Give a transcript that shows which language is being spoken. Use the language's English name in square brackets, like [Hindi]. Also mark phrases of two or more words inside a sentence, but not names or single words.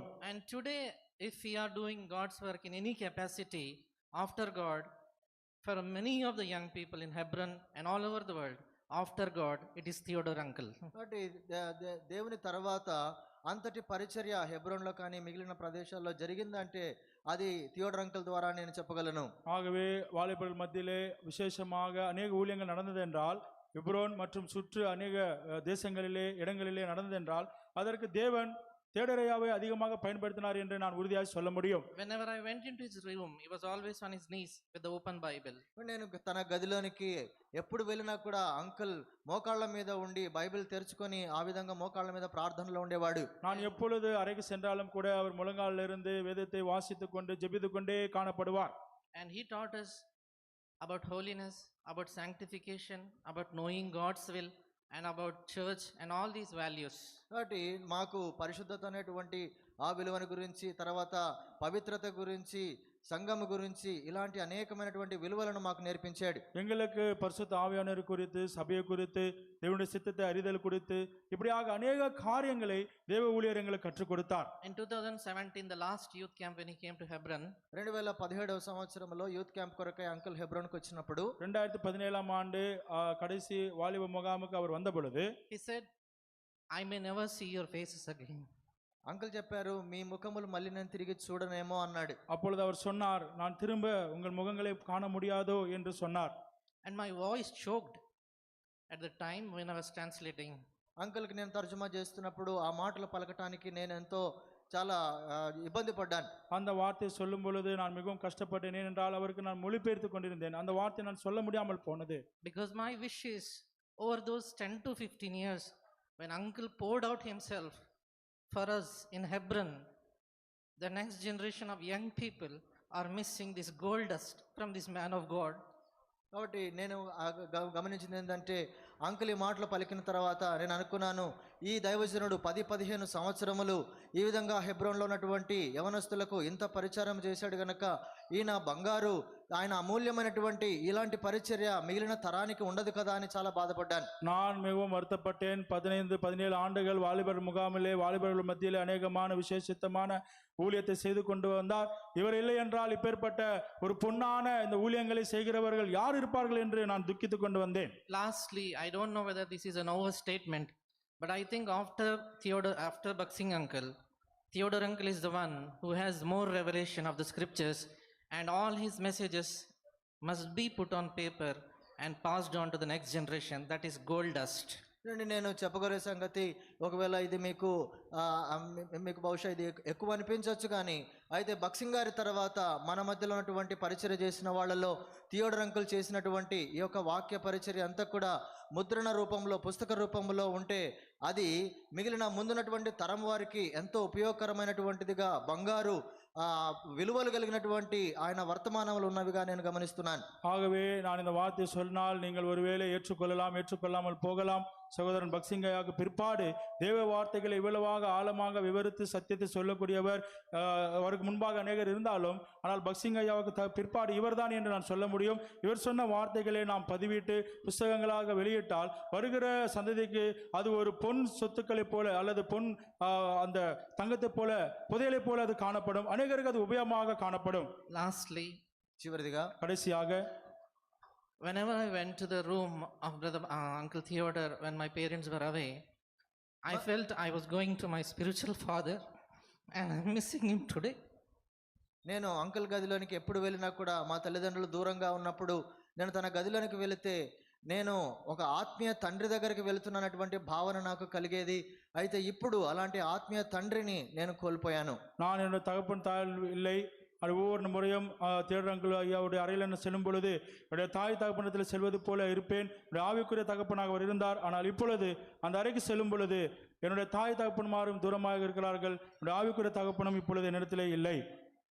[English] And today, if we are doing God's work in any capacity after God, for many of the young people in Hebron and all over the world, after God, it is Theodore uncle. [Telugu] కాబట్టి దేవుని తర్వాత అంతటి పరిచర్య హెబ్రోన్లో కానీ మిగిలిన ప్రదేశాల్లో జరిగిందంటే అది థియోడర్ అంకుల్ ద్వారా నేను చెప్పగలను. [Tamil] ஆகவே வாலிபர்கள் மத்தியிலே விசேஷமாக அநேக ஊழியங்கள் நடந்தது என்றால், எப்ரோன் மற்றும் சுற்று அநேக தேசங்களிலே இடங்களிலே நடந்தது என்றால், அதற்கு தேவன் தேடரையாவை அதிகமாக பயன்படுத்தினார் என்று நான் உறுதியாக சொல்ல முடியும். [English] Whenever I went into his room, he was always on his knees with the open Bible. [Telugu] నేను తన గదిలోనికి ఎప్పుడు వెళ్ళినా కూడా అంకుల్ మోకాళ్ళ మీద ఉండి బైబిల్ తెరుచుకొని ఆ విధంగా మోకాళ్ళ మీద ప్రార్థనలో ఉండేవాడు. [Tamil] நான் எப்பொழுது அறைக்கு சென்றாலும் கூட அவர் முழங்காலில் இருந்து வேதத்தை வாசித்துக் கொண்டு ஜெபித்துக் கொண்டே காணப்படுவார். [English] And he taught us about holiness, about sanctification, about knowing God's will, and about church and all these values. [Telugu] కాబట్టి మాకు పరిశుద్ధత అనేటువంటి ఆ విలువను గురించి, తర్వాత పవిత్రత గురించి, సంఘము గురించి, ఇలాంటి అనేకమైనటువంటి విలువలను మాకు నేర్పించాడు. [Tamil] எங்களுக்கு பரிசுத்த ஆவியானவர் குறித்து, சபையை குறித்து, தேவனுடைய சித்தத்தை அறிதல் குறித்து, இப்படியாக அநேக காரியங்களை தேவ ஊழியர் எங்களுக்கு கற்றுக் கொடுத்தார். [English] In 2017, the last youth camp, when he came to Hebron, [Telugu] 2017వ సంవత్సరంలో [English] youth camp [Telugu] కొరకై అంకుల్ హెబ్రోన్కి వచ్చినప్పుడు [Tamil] 2017ஆம் ஆண்டு கடைசி வாலிப முகாமுக்கு அவர் வந்த பொழுது [English] he said, I may never see your faces again. [Telugu] అంకుల్ చెప్పారు, మీ ముఖములు మళ్ళీ నేను తిరిగి చూడనేమో అన్నాడు. [Tamil] அப்பொழுது அவர் சொன்னார், நான் திரும்ப உங்கள் முகங்களை காண முடியாதோ என்று சொன்னார். [English] And my voice choked at the time when I was translating. [Telugu] అంకుల్కి నేను తర్జుమా చేస్తున్నప్పుడు ఆ మాటలు పలకటానికి నేను ఎంతో చాలా ఇబ్బంది పడ్డాను. [Tamil] அந்த வார்த்தை சொல்லும் பொழுது நான் மிகவும் கஷ்டப்பட்டேன். ஏனென்றால் அவருக்கு நான் மொழிபெயர்த்து கொண்டிருந்தேன். அந்த வார்த்தை நான் சொல்ல முடியாமல் போனது. [English] Because my wish is, over those 10 to 15 years, when uncle poured out himself for us in Hebron, the next generation of young people are missing this gold dust from this man of God. [Telugu] కాబట్టి నేను గమనించింది ఏంటంటే, అంకుల్ ఈ మాటలు పలికిన తర్వాత నేను అనుకున్నాను, ఈ దైవజనుడు 10-15 సంవత్సరములు ఈ విధంగా హెబ్రోన్లో ఉన్నటువంటి యవనస్తులకు ఇంత పరిచారం చేశాడు గనక ఈయన బంగారు, ఆయన అమూల్యమైనటువంటి ఇలాంటి పరిచర్య మిగిలిన తరానికి ఉండదు కదా అని చాలా బాధపడ్డాను. [Tamil] நான் மிகவும் வருத்தப்பட்டேன். 15-17 ஆண்டுகள் வாலிபர் முகாமிலே வாலிபர்கள் மத்தியிலே அநேகமான விசேஷித்தமான ஊழியத்தை செய்து கொண்டு வந்தார். இவர் இல்லை என்றால் இப்பேற்பட்ட ஒரு பொன்னான இந்த ஊழியங்களை செய்கிறவர்கள் யார் இருப்பார்கள் என்று நான் துக்கித்துக் கொண்டு வந்தேன். [English] Lastly, I don't know whether this is an overstatement, but I think after Baksing uncle, Theodore uncle is the one who has more revelation of the scriptures, and all his messages must be put on paper and passed on to the next generation. That is gold dust. [Telugu] నేను చెప్పగలిగే సంగతి, ఒకవేళ ఇది మీకు బహుశా ఇది ఎక్కువ అనిపించవచ్చు, కానీ అయితే బక్సింగ్ గారి తర్వాత మన మధ్యలో ఉన్నటువంటి పరిచర్య చేసిన వాళ్ళలో థియోడర్ అంకుల్ చేసినటువంటి ఈ యొక్క వాక్య పరిచర్య అంతా కూడా ముద్రణ రూపంలో, పుస్తక రూపంలో ఉంటే అది మిగిలిన ముందున్నటువంటి తరం వారికి ఎంతో ఉపయోగకరమైనటువంటిదిగా, బంగారు విలువలు కలిగినటువంటి ఆయన వర్తమానములు ఉన్నవిగా నేను గమనిస్తున్నాను. [Tamil] ஆகவே நான் இந்த வார்த்தை சொன்னால் நீங்கள் ஒருவேளை ஏற்றுக்கொள்ளலாம், ஏற்றுக்கொள்ளாமல் போகலாம். சகோதரன் பக்சிங்கையாவுக்கு பிற்பாடு தேவ வார்த்தைகளை இவ்வளவாக ஆழமாக விவரித்து சத்தியத்தை சொல்லக்கூடியவர் அவருக்கு முன்பாக அநேகர் இருந்தாலும், ஆனால் பக்சிங்கையாவுக்கு பிற்பாடு இவர்தான் என்று நான் சொல்ல முடியும். இவர் சொன்ன வார்த்தைகளை நாம் பதிவிட்டு புஸ்தகங்களாக வெளியிட்டால் வருகிற சந்ததிக்கு அது ஒரு பொன் சொத்துக்களைப் போல அல்லது பொன் அந்த தங்கத்தை போல புதையலை போல அது காணப்படும். அநேகருக்கு அது உபயோகமாக காணப்படும். [English] Lastly, [Telugu] చివరిదిగా [Tamil] கடைசியாக [English] whenever I went to the room of Uncle Theodore when my parents were away, I felt I was going to my spiritual father and I'm missing him today. [Telugu] నేను అంకుల్ గదిలోనికి ఎప్పుడు వెళ్ళినా కూడా మా తల్లిదండ్రులు దూరంగా ఉన్నప్పుడు నేను తన గదిలోనికి వెళితే నేను ఒక ఆత్మీయ తండ్రి దగ్గరికి వెళుతున్నటువంటి భావన నాకు కలిగేది. అయితే ఇప్పుడు అలాంటి ఆత్మీయ తండ్రిని నేను కోల్పోయాను. [Tamil] நான் என்னோட தகப்பன் தாய் இல்லை. அது ஒவ்வொரு முறையும் தியோடர் அங்கிள் ஐயாவுடைய அறையில் செல்லும் பொழுது என்னுடைய தாய் தகப்பனத்தில் செல்வது போல இருப்பேன். என்னுடைய ஆவிக்குரிய தகப்பனாக அவர் இருந்தார். ஆனால் இப்பொழுது அந்த அறைக்கு செல்லும் பொழுது என்னுடைய தாய் தகப்பன்மாரும் தூரமாக இருக்கிறார்கள். என்னுடைய ஆவிக்குரிய தகப்பனும் இப்பொழுது என்னிடத்திலே இல்லை.